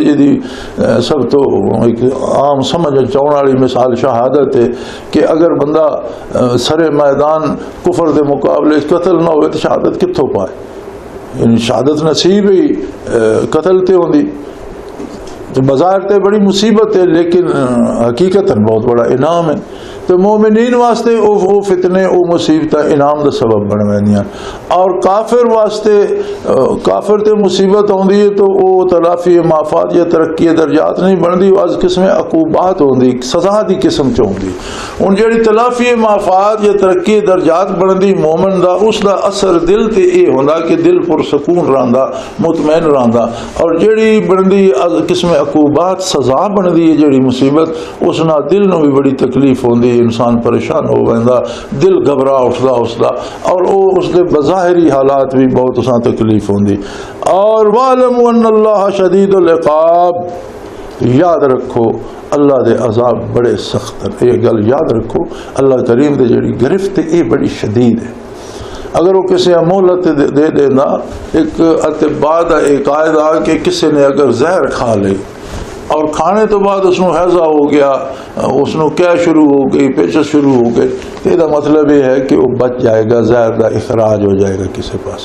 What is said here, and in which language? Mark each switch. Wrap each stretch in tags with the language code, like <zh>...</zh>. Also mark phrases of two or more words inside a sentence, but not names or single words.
<skr>جدی سب تو ایک عام سمجھ چاہن والی مثال شہادت ہے کہ اگر بندہ سر میدان کفر دے مقابلے قتل نہ ہوئے تو شہادت کتھوں پائے؟ یعنی شہادت نصیب ہی قتل تے ہوندی، تو بظاہر تے بڑی مصیبت ہے لیکن حقیقتاً بہت بڑا انعام ہے۔ تو مومنین واسطے او فتنے او مصیبتاں انعام دا سبب بن ویندیاں، اور کافر واسطے کافر تے مصیبت ہوندی ہے تو او تلافی معافات یا ترقی درجات نہیں بندی، وہ از قسم عقوبات ہوندی، سزا دی قسم چ ہوندی۔ ہن جڑی تلافی معافات یا ترقی درجات بندی مومن دا، اس دا اثر دل تے اے ہوندا کہ دل پرسکون رہندا، مطمئن رہندا، اور جڑی بندی از قسم عقوبات سزا بندی ہے جڑی مصیبت، اس نال دل نو بھی بڑی تکلیف ہوندی، انسان پریشان ہو ویندا، دل گھبرا اٹھدا اس دا، اور اس دے بظاہری حالات بھی بہت اساں تکلیف ہوندی۔</skr> <ar>اور وَاعْلَمُوا أَنَّ اللَّهَ شَدِيدُ الْعِقَابِ،</ar> <ur>یاد رکھو اللہ دے عذاب بڑے سخت ہیں۔</ur> <skr>یہ گل یاد رکھو، اللہ کریم دے جڑی گرفت یہ بڑی شدید ہے۔</skr> <ur>اگر وہ کسی مہلت دے دینا، ایک اتباع دا ایک قاعدہ کہ کسی نے اگر زہر کھا لے اور کھانے تو بعد اس نو ہیضہ ہو گیا، اس نو کیا شروع ہو گئی، پیچس شروع ہو گئی، تو یہ مطلب یہ ہے کہ وہ بچ جائے گا،</ur> <skr>زہر دا اخراج</skr> <ur>ہو جائے گا کسی پاس۔</ur>